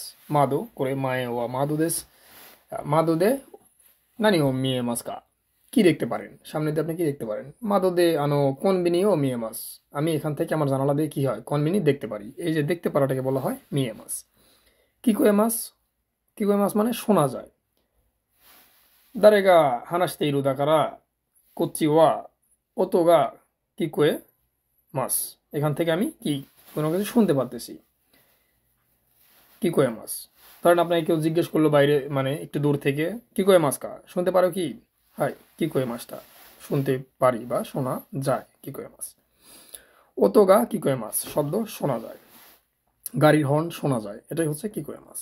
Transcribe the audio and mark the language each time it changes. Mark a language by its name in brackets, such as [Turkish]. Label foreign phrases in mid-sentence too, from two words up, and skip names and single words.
[Japanese] 窓 から 前 は 窓 で 何 を 見えます か. [Bangla] কি দেখতে পারেন, সামনে দিয়ে আপনি কি দেখতে পারেন। [Japanese] 窓 で あの コンビニ を 見えます. [Bangla] আমি এখান থেকে আমার জানালা দিয়ে কি হয় কনবিনি দেখতে পারি। এই যে দেখতে পারাটাকে বলা হয় [Japanese] 見えます. 聞こえます, 聞こえます [Bangla] মানে শোনা যায়। [Japanese] 誰が話しているだからこっちは音が聞こえます。 [Bangla] এখান থেকে আমি কি কোনো কিছু শুনতে পারতেছি। [Japanese] 聞こえます, [Bangla] ধরেন আপনাকে কেউ জিজ্ঞেস করলো বাইরে মানে একটু দূর থেকে [Japanese] 聞こえます か [Bangla] শুনতে পারো কি, হয় [Japanese] 聞こえますটা [Bangla] শুনতে পারি বা শোনা যায় [Japanese] 聞こえます. 音が 聞こえます [Bangla] শব্দ শোনা যায়, গাড়ির হর্ন শোনা যায়, এটাই হচ্ছে [Japanese] 聞こえます.